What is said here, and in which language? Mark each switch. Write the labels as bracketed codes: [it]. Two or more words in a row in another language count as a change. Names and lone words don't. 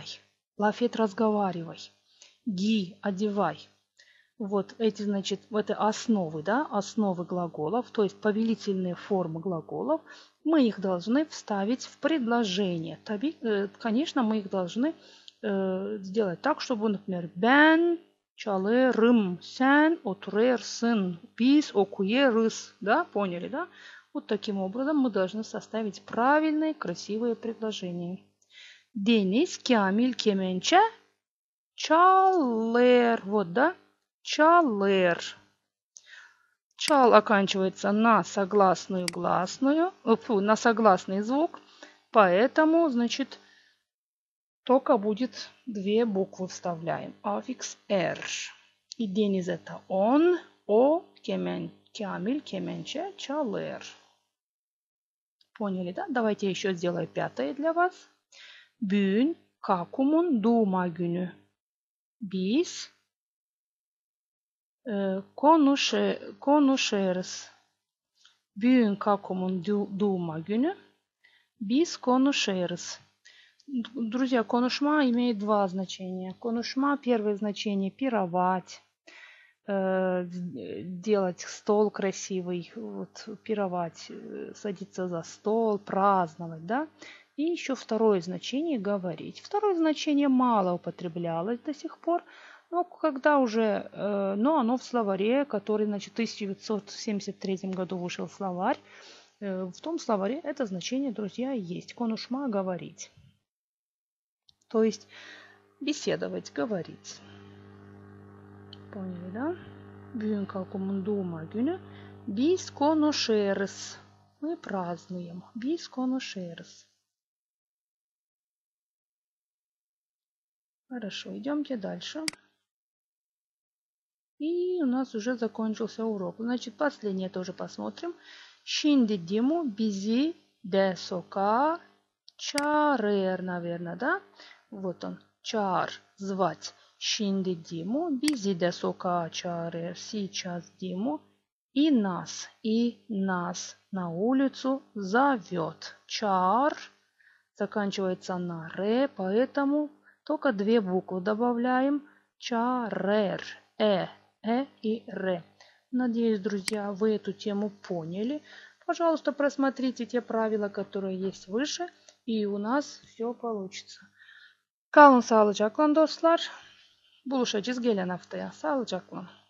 [ru] Лафет, разговаривай. Ги, одевай. Вот эти, значит, это основы, да, основы глаголов, то есть повелительные формы глаголов. Мы их должны вставить в предложение. Конечно, мы их должны сделать так, чтобы, например, [gag] ben çalarım, sen oturırsın, biz okuyarız, [ru] да, поняли, да? Вот таким образом мы должны составить правильные, красивые предложения. [gag] Deniz Kamil kemençe çalar, [ru] вот, да? Чалер. Чал оканчивается на согласную гласную, на согласный звук, поэтому, значит, только будет две буквы вставляем. Аффикс R. И Дениз это он, Камиль, Кеменче, Чалер. Поняли, да? Давайте еще сделаю пятое для вас. [gag] Bugün Kakum'un doğum günü. Biz konuşuruz. Bugün Kakum'un doğum günü. Biz konuşuruz. [ru] Друзья, конушма имеет два значения. Конушма, первое значение пировать, делать стол красивый, вот, пировать, садиться за стол, праздновать, да. И еще второе значение говорить. Второе значение мало употреблялось до сих пор. Но когда уже, но оно в словаре, который, значит, в 1973 году вышел словарь, в том словаре это значение, друзья, есть. Конушма говорить. То есть беседовать, говорить. Поняли, да? [gag] Bugün Kakum'un doğum günü. Biz konuşuruz. [ru] Мы празднуем. [gag] Biz konuşuruz. [ru] Хорошо, идемте дальше. И у нас уже закончился урок. Значит, последнее тоже посмотрим. [gag] Şimdi Диму bizi de sokağa çağırır, [ru] наверное, да? Вот он, чар, звать. [gag] Şimdi Диму bizi de sokağa çağırır. [ru] Сейчас Диму И нас на улицу зовет. Чар заканчивается на ре, поэтому только две буквы добавляем. Чарер. И ре. Надеюсь, друзья, вы эту тему поняли. Пожалуйста, просмотрите те правила, которые есть выше, и у нас все получится. [gag] Kalın sağlıcakla dostlar. Buluşacağız gelen haftaya. Sağlıcakla.